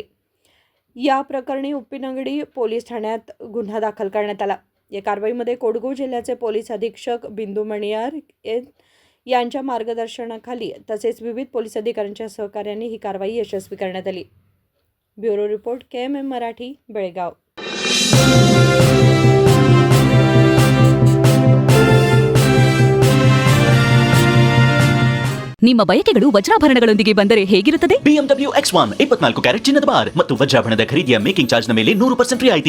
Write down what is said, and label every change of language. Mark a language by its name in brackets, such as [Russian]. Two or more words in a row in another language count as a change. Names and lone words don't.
[Marathi] या प्रकरणी उपिनंगडी पोलीस ठाण्यात गुन्हा दाखल करण्यात आला। या कारवाईमध्ये कोडगू जिल्ह्याचे पोलीस अधीक्षक बिंदू मणियार यांच्या मार्गदर्शनाखाली तसेच विविध पोलीस अधिकाऱ्यांच्या सहकार्याने ही कारवाई यशस्वी करण्यात आली। ब्युरो रिपोर्ट KMM मराठी, बेळगाव। [Kannada] ನಿಮ್ಮ ಬಯಕೆಗಳು ವಜ್ರಾಭರಣಗಳೊಂದಿಗೆ ಬಂದರೆ ಹೇಗಿರುತ್ತದೆ? BMW X1 24 ಕ್ಯಾರೆಟ್ ಚಿನ್ನದ ಬಾರ್ ಮತ್ತು ವಜ್ರಾಭರಣದ ಖರೀದಿಯ ಮೇಕಿಂಗ್ ಚಾರ್ಜ್ ನ ಮೇಲೆ 100% ರಿಯಾಯಿತಿ।